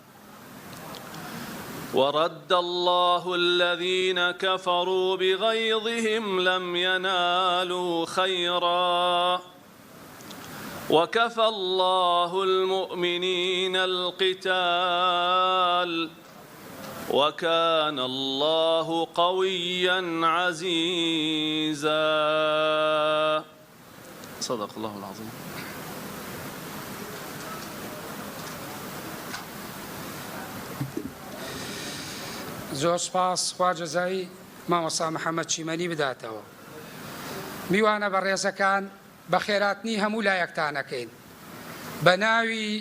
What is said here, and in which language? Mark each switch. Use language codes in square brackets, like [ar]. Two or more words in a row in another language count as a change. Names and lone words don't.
[ar] ورد الله الذين كفروا بغيظهم لم ينالوا خيرا وكفى الله المؤمنين القتال وكان الله قويا عزيزا. صدق الله العظيم. [ckb] زۆر سپاس خوا جەزای مامۆستا محەممەد چیمەنی بداتەوە. میوانە بە ڕێزەکان بە خێراتنی هەموو لایەکتانەکەین بە ناوی